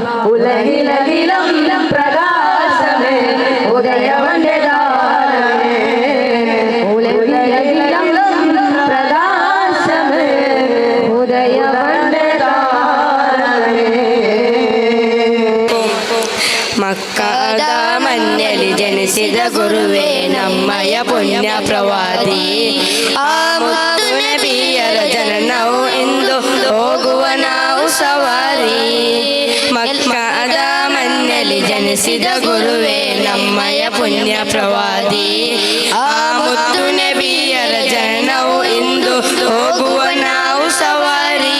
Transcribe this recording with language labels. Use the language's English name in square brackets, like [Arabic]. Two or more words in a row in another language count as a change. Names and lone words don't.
[Malayalam] ഉലകിലകിലം പ്രകാശമേ ഉദയവന്റെ താരമേ, ഉലകിലകിലം പ്രകാശമേ ഉദയവന്റെ താരമേ. [Kannada] മക്കದ ಮನ್ಯಲಿ ಜನಿಸಿದ ಗುರುವೇ ನಮ್ಮಯ ಪುಣ್ಯ ಪ್ರವಾದಿ, ಆ ಮುತ್ತು ನಬಿಯರ ಜನನವು ಇಂದು ಹೋಗುವ ನಾವು ಸವಾರಿ. ಮಕ್ಕದ ಮನ್ಯಲಿ ಜನಿಸಿದ ಗುರುವೇ ನಮ್ಮಯ ಪುಣ್ಯ ಪ್ರವಾದಿ, ಆ ಮುತ್ತು ನಬಿಯರ ಜನನವು ಇಂದು ಹೋಗುವ ನಾವು ಸವಾರಿ.